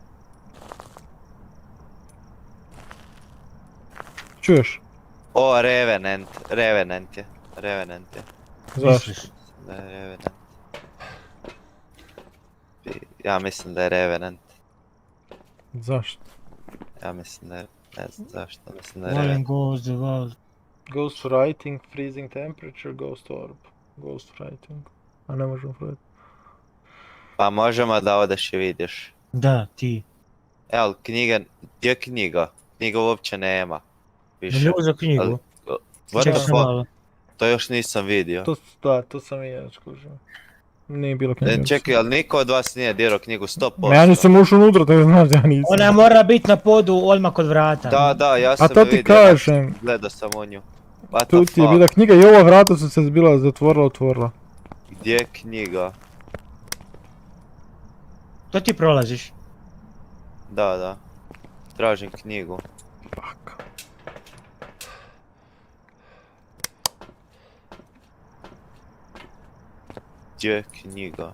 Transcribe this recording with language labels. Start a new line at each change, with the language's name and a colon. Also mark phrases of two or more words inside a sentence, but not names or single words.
Croatian: Čuješ? O, Revenant je. Zašto? Misliš? Da je Revenant. Ja mislim da je Revenant. Zašto? Ja mislim da je, ne znam zašto, mislim da je Wallen Revenant.
English: goes the wall. Ghost writing, freezing temperature, ghost orb. Ghost writing.
Croatian: A ne možemo writing. Pa možemo da odeš i vidiš. Da, ti. Evo, knjiga, gdje je knjiga? Knjiga uopće nema. Ne Više. uzeo knjigu.
English: What
Croatian: Čekaj
English: the
Croatian: sam
English: fuck?
Croatian: malo. To još nisam vidio. To sam i ja skužio. Nije bilo knjige. Čekaj, ali niko od vas nije dirao knjigu 100%? Ma ja nisam ušao unutra, tako znaš da ja nisam. Ona mora biti na podu odmah kod vrata. Da, ja A sam to je ti vidio. kažem. Gledao sam u nju.
English: What
Croatian: Tu
English: the
Croatian: ti je
English: fuck?
Croatian: bila knjiga i ova vrata su se bila zatvorila, otvorila. Gdje je knjiga? To ti prolaziš. Da. Tražim knjigu.
English: Fuck.
Croatian: Gdje je knjiga?